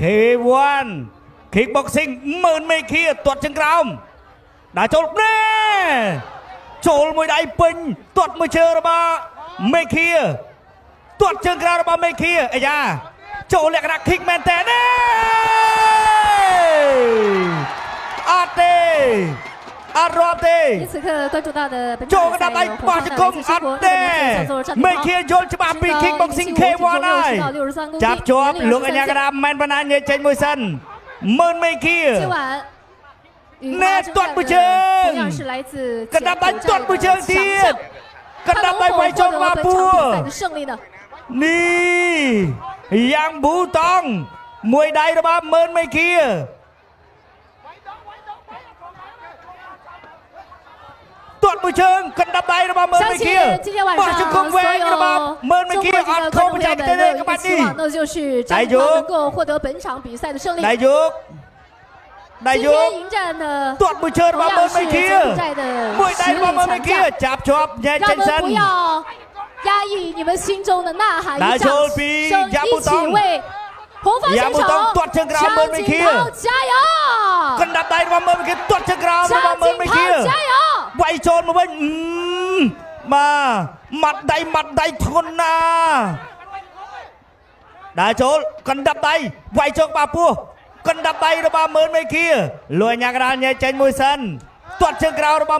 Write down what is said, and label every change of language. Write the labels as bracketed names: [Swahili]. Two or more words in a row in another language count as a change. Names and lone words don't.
[Khmer] K1 Kickboxing មើលមេឃាទាត់ជើងក្រោមដាក់ចូលណែចូលមួយដៃពេញទាត់មួយជើងរបស់មេឃាទាត់ជើងក្រោមរបស់មេឃាអាយ៉ាចូលលក្ខណៈ kick មែនតើណាអត់ទេអត់រាប់ទេ [Chinese] 此刻关注到的本 [Khmer] ចូលកណ្ដាប់ដៃបោះជង្គង់អត់ទេមេឃាយល់ច្បាស់ពី Kickboxing K1 ហើយចាប់ជាប់លោកអញ្ញាកណ្ដាប់មិនបណ្ណាញចេញមួយសិនមើលមេឃាណែទាត់មួយជើងកណ្ដាប់ដៃទាត់មួយជើងទៀតកណ្ដាប់ដៃវាយចូលមកពួ នេះយ៉ាងប៊ូតង់មួយដៃរបស់មើលមេឃាទាត់មួយជើងកណ្ដាប់ដៃរបស់មើលមេឃាបោះជង្គង់វែងរបស់មើលមេឃាអត់ខុសបច្ចេកទេសទេក្បាច់នេះ [Chinese] 那就是张能够获得本场比赛的胜利 [Khmer] ដៃយកដៃយក [Chinese] 迎战的 [Khmer] ទាត់មួយជើងរបស់មើលមេឃាមួយដៃរបស់មើលមេឃាចាប់ជាប់ញ៉ែចេញសិន [Chinese] 不要压抑你们心中的呐喊一掌声一起为红方选手张景涛加油 [Khmer] កណ្ដាប់ដៃរបស់មើលមេឃាទាត់ជើងក្រោមរបស់មើលមេឃា [Chinese] 加油 [Khmer] វាយចូលមកវិញម៉ាត់ដៃធ្ងន់ណាដើរចូលកណ្ដាប់ដៃវាយចូលបាពោះកណ្ដាប់ដៃរបស់មើលមេឃាលួយញ៉ាកដាលញ៉ែចេញមួយសិនទាត់ជើងក្រោមរបស់